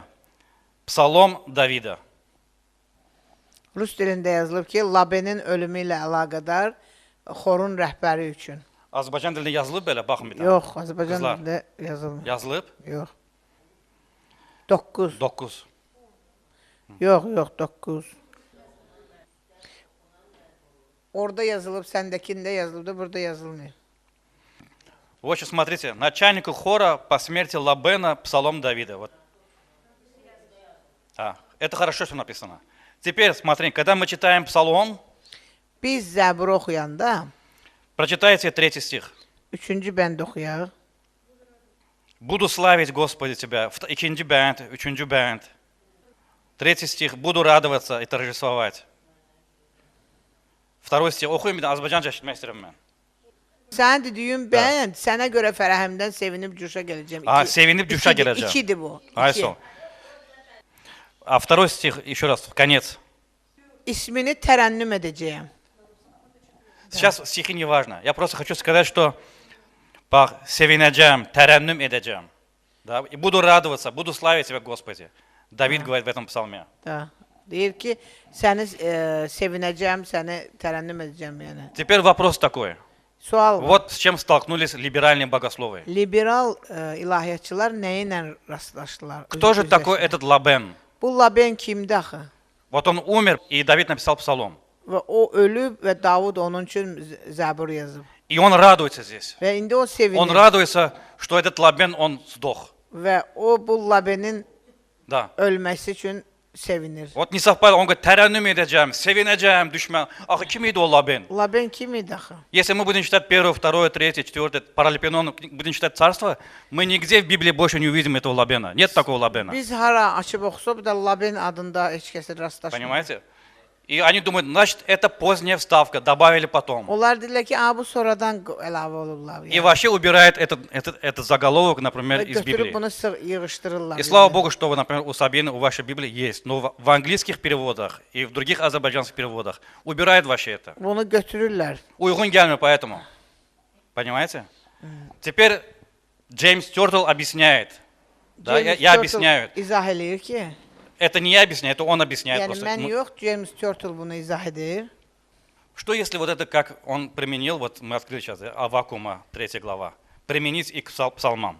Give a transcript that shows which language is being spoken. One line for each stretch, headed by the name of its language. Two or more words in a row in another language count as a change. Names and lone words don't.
Russian: Псалом Давида.
Azerbaijani: Rus dilində yazılıb ki, Labenin ölümü ilə əlaqədar xorun rəhbəri üçün. Azərbaycan dilində yazılıb belə, baxın bir dənə. Yox, Azərbaycan Qızlar. dilində yazılmır. Yazılıb? Yox. 9. 9. Yox, 9. Orada yazılıb, səndəkində yazılıb da, burada yazılmıyor.
Russian: Вот сейчас смотрите. Начальнику хора по смерти Лабена, Псалом Давида. Вот. Это хорошо, что написано. Теперь, смотри, когда мы читаем Псалом,
Azerbaijani: Biz Zəbur oxuyanda,
Russian: прочитайте 3 стих.
Azerbaijani: 3-cü bənd oxuyaq.
Russian: Буду славить Господи Тебя.
Azerbaijani: 2 bənd, 3 bənd. 3 стих.
Russian: Буду радоваться и торжествовать. 2 стих.
Azerbaijani: Oxuyun bir də Azərbaycanca eşitmək istəyirəm mən. Sən dediyin bənd, sənə görə fərəhimdən sevinib cuşa gələcəm. Sevinib cuşa gələcəm. 2-dir bu. Ayso.
Russian: А 2 стих, еще раз, в конец.
Azerbaijani: İsmini tərənnüm edəcəyəm.
Russian: Сейчас стихи не важно. Я просто хочу сказать, что
Azerbaijani: sevinəcəm, tərənnüm edəcəm.
Russian: Да? И буду радоваться, буду славить Тебя, Господи. Давид говорит в этом псалме. Da.
Azerbaijani: Deyir ki, səni sevinəcəm, səni tərənnüm edəcəm yəni.
Russian: Теперь вопрос такой.
Azerbaijani: Sual var.
Russian: Вот с чем stolkнулись liberальные богословы.
Azerbaijani: Liberal ilahiyyatçılar nə ilə rastlaşdılar?
Russian: Кто же такой этот Лабен?
Azerbaijani: Bu Laben kimdir axı?
Russian: Вот он умер, и Давид написал псалом.
Azerbaijani: Və o ölüb və Davud onun üçün Zəbur yazıb.
Russian: И он радуется здесь.
Azerbaijani: Və indi o
Russian: Он
Azerbaijani: sevinir.
Russian: радуется, что этот Лабен, он сдох.
Azerbaijani: Və o bu Labenin
Russian: Да.
Azerbaijani: ölməsi üçün sevinir.
Russian: Вот не совпало. Он говорит,
Azerbaijani: tərənnüm edəcəm, sevinəcəm, düşmən. Axı kim idi o Лабен? Laben kim idi axı?
Russian: Если мы будем читать 1, 2, 3, 4, Паралипинон, будем читать царство, мы нигде в Библии больше не увидим этого Лабена. Нет такого Лабена.
Azerbaijani: Biz hara açıb oxusaq da Laben adında heç kəsə rastlaşmır.
Russian: Понимаете? И они думают, значит, это поздняя вставка, добавили потом.
Azerbaijani: Onlar deyirlər ki, bu sonradan əlavə olublar.
Russian: И вообще убирает этот заголовок, например, из
Azerbaijani: Götürüb
Russian: Библии.
Azerbaijani: bunu yığışdırırlar.
Russian: И слава Богу, что, например, у Сабины, у вашей Библии есть. Но в английских переводах и в других азербайджанских переводах убирает вообще это.
Azerbaijani: Bunu götürürlər.
Turkish: Uygun gelmiyor
Russian: поэтому. Понимаете? Теперь Джеймс Тёртл объясняет. Да, James я Turtle объясняю.
Azerbaijani: İzah eləyir ki,
Russian: Это не я объясняю, это он объясняет
Azerbaijani: yəni
Russian: просто.
Azerbaijani: mən yox, James Turtle bunu izah edir.
Russian: Что если вот это, как он применил, вот мы открыли сейчас, Аввакума, 3 глава, применить и к псалмам?